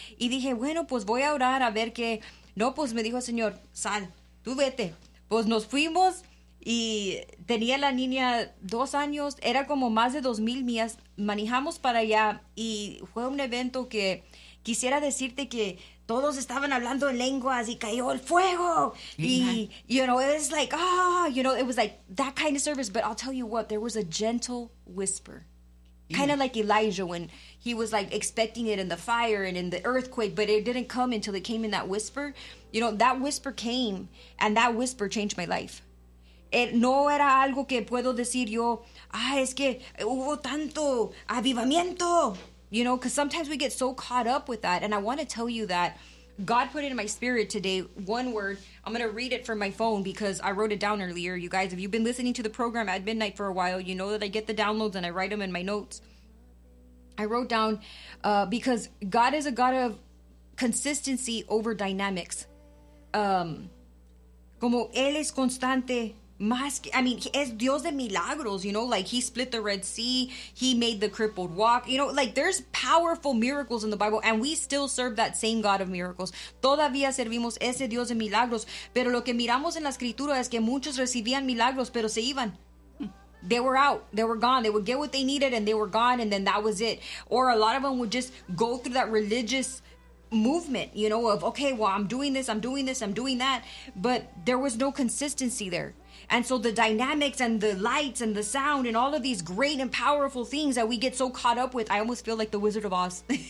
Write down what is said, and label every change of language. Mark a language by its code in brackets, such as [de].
[es] Y dije, bueno, pues voy a orar a ver qué. No, pues me dijo el Señor, sal, tú vete. Pues nos fuimos y tenía la niña 2 años, era como más de 2,000 millas. Manejamos para allá y fue un evento que quisiera decirte que todos estaban hablando en lenguas y cayó el fuego. Amen. [en] Y, you know, it was like, ah, oh, you know, it was like that kind of service. But I'll tell you what, there was a gentle whisper. Kind of like Elijah when he was like expecting it in the fire and in the earthquake, but it didn't come until it came in that whisper. You know, that whisper came and that whisper changed my life. It [es] no era algo que puedo decir yo, ah, es que hubo tanto avivamiento. [en] You know, because sometimes we get so caught up with that. And I want to tell you that God put it in my spirit today, one word. I'm going to read it from my phone because I wrote it down earlier. You guys, if you've been listening to the program at midnight for a while, you know that I get the downloads and I write them in my notes. I wrote down because God is a God of consistency over dynamics. [es] Como él es constante. [en] I mean, [es] es Dios de milagros, [en] you know, like he split the Red Sea, he made the crippled walk, you know, like there's powerful miracles in the Bible, and we still serve that same God of miracles. [es] Todavía servimos ese Dios de milagros, pero lo que miramos en la escritura es que muchos recibían milagros, pero se iban. [en] They were out, they were gone, they would get what they needed, and they were gone, and then that was it. Or a lot of them would just go through that religious movement, you know, of, okay, well, I'm doing this, I'm doing that, but there was no consistency there. And so the dynamics and the lights and the sound and all of these great and powerful things that we get so caught up with, I almost feel like the Wizard of Oz.